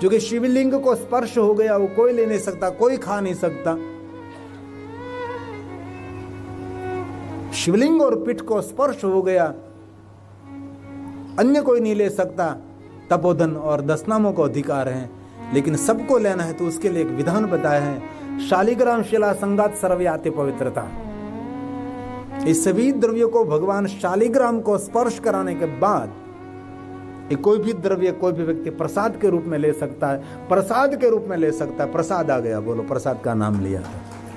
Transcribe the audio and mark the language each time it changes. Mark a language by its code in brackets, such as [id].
[hi] जो कि शिवलिंग को स्पर्श हो गया वो कोई ले नहीं सकता, कोई खा नहीं सकता. शिवलिंग और पीठ को स्पर्श हो गया अन्य कोई नहीं ले सकता. तपोधन और दशनामों को अधिकार है, लेकिन सबको लेना है तो उसके लिए एक विधान बताया है. [sa] शालिग्राम शिला संगात सर्वयाति पवित्रता. [hi] इस सभी द्रव्यों को भगवान शालिग्राम को स्पर्श कराने के बाद ये कोई भी द्रव्य कोई भी व्यक्ति प्रसाद के रूप में ले सकता है. प्रसाद के रूप में ले सकता है. प्रसाद आ गया, बोलो प्रसाद का नाम लिया था.